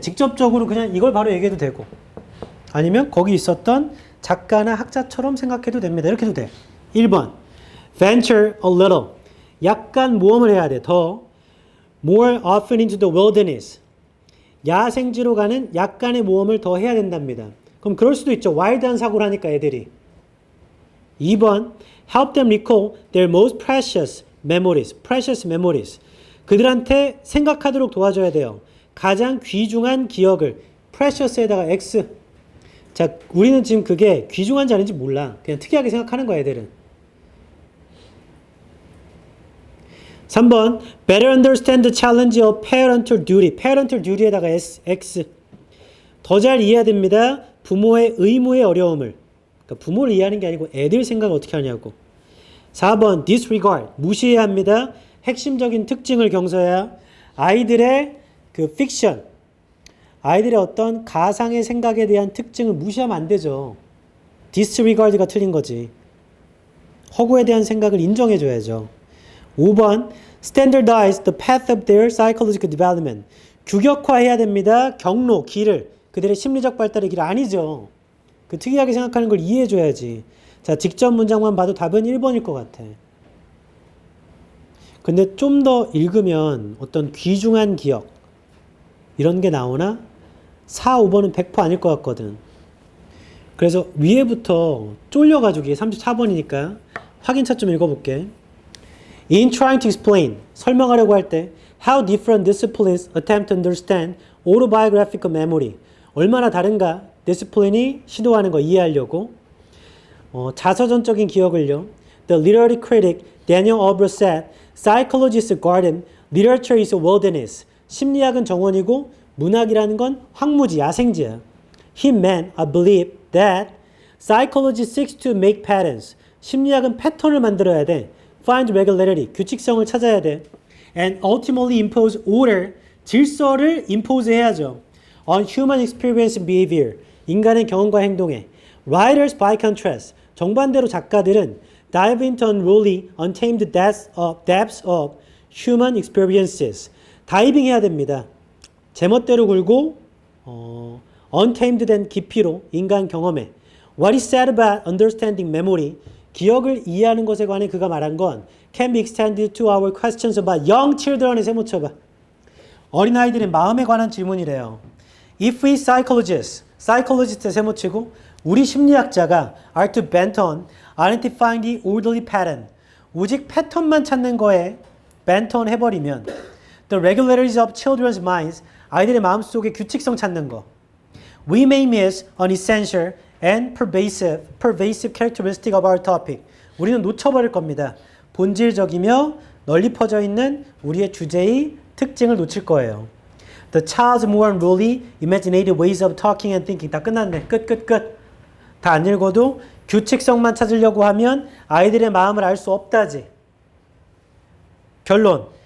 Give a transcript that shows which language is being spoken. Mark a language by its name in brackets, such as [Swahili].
[Korean] 직접적으로 그냥 이걸 바로 얘기해도 되고 아니면 거기 있었던 작가나 학자처럼 생각해도 됩니다. 이렇게 해도 돼. 1번 [English] venture a little [Korean] 약간 모험을 해야 돼. 더 [English] more often into the wilderness [Korean] 야생지로 가는 약간의 모험을 더 해야 된답니다. 그럼 그럴 수도 있죠. 와일드한 사고를 하니까 애들이. [English] 2번 help them recall their most precious memories. [Korean] 그들한테 생각하도록 도와줘야 돼요. 가장 귀중한 기억을 precious에다가 x. 자, 우리는 지금 그게 귀중한지 아닌지 몰라. 그냥 특이하게 생각하는 거야, 애들은. [English] 3번 better understand the challenge of parental duty. parental duty [Korean] 에다가 x. 더 잘 이해해야 됩니다. 부모의 의무의 어려움을. 그러니까 부모를 이해하는 게 아니고 애들 생각을 어떻게 하냐고. 4번 disregard. 무시해야 합니다. 핵심적인 특징을 경서해야 아이들의 그 픽션, 아이들의 어떤 가상의 생각에 대한 특징을 무시하면 안 되죠. disregard가 틀린 거지. 허구에 대한 생각을 인정해줘야죠. [English] 5번 standardize the path of their psychological development. [Korean] 규격화해야 됩니다. 경로, 길을. 그들의 심리적 발달의 길 아니죠. 그 특이하게 생각하는 걸 이해해줘야지. 자, 직접 문장만 봐도 답은 1번일 것 같아. 근데 좀 더 읽으면 어떤 귀중한 기억 이런 게 나오나? 4, 5번은 100% 아닐 것 같거든. 그래서 위에부터 쫄려가지고 이게 34번이니까 확인차 좀 읽어볼게. [English] In trying to explain, [Korean] 설명하려고 할 때 [English] how different disciplines attempt to understand autobiographical memory. [Korean] 얼마나 다른가? 디스플린이 시도하는 거 이해하려고. 자서전적인 기억을요. [English] The literary critic Daniel Albert said, psychologists garden, literature is a wilderness. [Korean] 심리학은 정원이고 문학이라는 건 황무지, 야생지야. [English] He meant, I believe, that psychology seeks to make patterns. [Korean] 심리학은 패턴을 만들어야 돼. [English] Find regularity, [Korean] 규칙성을 찾아야 돼. [English] And ultimately impose order, [Korean] 질서를 [English] impose 해야죠. On human experience and behavior, [Korean] 인간의 경험과 행동에. [English] Writers, by contrast, [Korean] 정반대로 작가들은 [English] dive into unruly, untamed depths of human experiences. [Korean] 다이빙 해야 됩니다. 제멋대로 굴고 [English] untamed [Korean] 된 깊이로 인간 경험에. [English] What is said about understanding memory, [Korean] 기억을 이해하는 것에 관해 그가 말한 건 [English] can be extended to our questions about young children의 [Korean] 세모쳐봐. 어린아이들의 마음에 관한 질문이래요. [English] If we psychologist의 세모치고 [Korean] 우리 심리학자가 [English] are to bent on identifying the orderly pattern, [Korean] 오직 패턴만 찾는 거에 [English] bent on 해버리면 the regularities of children's minds, [Korean] 아이들의 마음속에 규칙성 찾는 거. [English] We may miss an essential and pervasive characteristic of our topic. [Korean] 우리는 놓쳐버릴 겁니다. 본질적이며 널리 퍼져 있는 우리의 주제의 특징을 놓칠 거예요. [English] The child's more unruly, imaginative ways of talking and thinking. [Korean] 다 끝났네. 끝. 다 안 읽어도 규칙성만 찾으려고 하면 아이들의 마음을 알 수 없다지. 결론.